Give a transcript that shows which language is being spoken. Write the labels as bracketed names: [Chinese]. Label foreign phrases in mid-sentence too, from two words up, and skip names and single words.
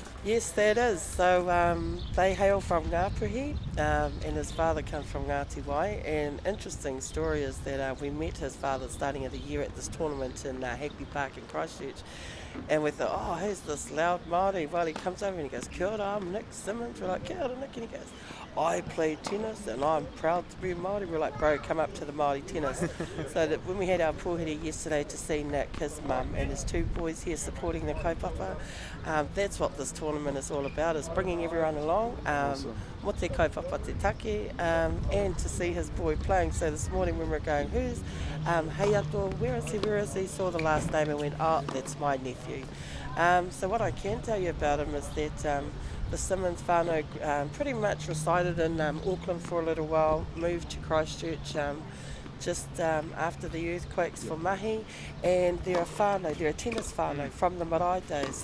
[English] Yes, that is. So they hail from Ngāpuhi, and his father comes from Ngāti Wai. And interesting story is that we met his father starting of the year at this tournament in Hagley Park in Christchurch. And we thought, oh, who's this loud Māori? Well, he comes over and he goes, [Māori] kia ora, [English] I'm Nick Symons. We're like, [Māori] kia ora, [English] Nick. And he goes, I play tennis and I'm proud to be Māori. We're like, bro, come up to the Māori tennis. So that when we had our pōhiri yesterday to see Nick, his mum and his two boys here supporting the kaupapa, that's what this tournament is all about, is bringing everyone along. Awesome. [Māori] Mo te kaupapa te take, [English] and to see his boy playing. So this morning when we were going, who's Hayato, where is he? Saw the last name and went, oh, that's my nephew. So what I can tell you about him is that the Symons whānau pretty much resided in Auckland for a little while, moved to Christchurch just after the earthquakes for mahi, and they're a tennis whānau from the marae days.